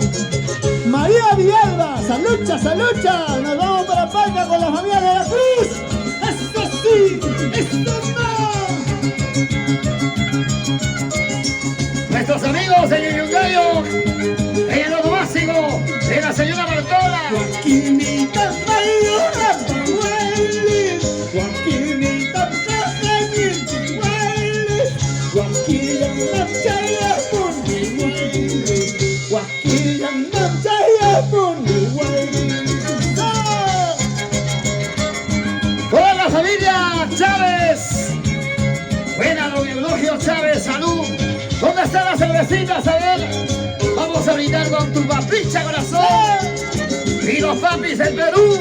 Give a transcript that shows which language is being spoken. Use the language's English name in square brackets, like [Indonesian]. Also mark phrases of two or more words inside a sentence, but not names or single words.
[Spanish] María Villalba, salucha, salucha. Nos vamos para Palca con la familia de la Cruz. ¡Esto sí! ¡Esto no! Nuestros amigos de Yuyungayo, en el onomástico de la señora Bartola. Joaquinita Mayura Pahuelis, Joaquinita Pajaniti Huelis, Joaquinita Chaya Puni Huelis, Joaquinita Chaya Puni Huelis. Toda la familia Chávez. Buena, don Eulogio Chávez, salud. ¿Dónde están las cervecitas? A ver, vamos a brindar con tu papicha, corazón. Y los papis del Perú.